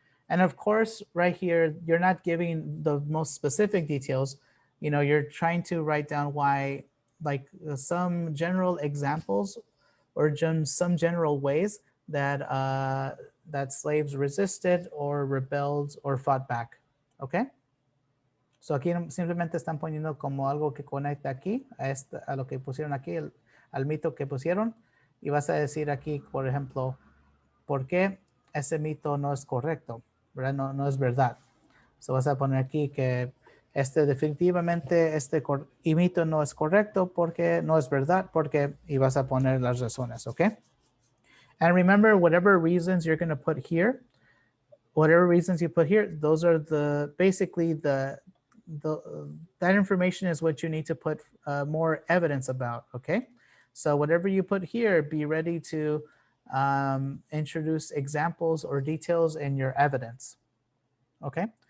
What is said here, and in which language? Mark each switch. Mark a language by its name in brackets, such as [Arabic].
[English] And of course, right here, you're not giving the most specific details. You know, you're trying to write down why, like some general examples or some general ways that that slaves resisted or rebelled or fought back, okay? [Spanish] So aquí simplemente están poniendo como algo que conecta aquí a lo que pusieron aquí, al mito que pusieron, y vas a decir aquí, por ejemplo, ¿por qué ese mito no es correcto? ¿Verdad? No es verdad. So vas a poner aquí que definitivamente mito no es correcto porque no es verdad, porque, y vas a poner las razones, ¿ok? [English] And remember, whatever reasons you're going to put here, whatever reasons you put here, those are basically that information is what you need to put more evidence about, okay? So whatever you put here, be ready to introduce examples or details in your evidence, okay?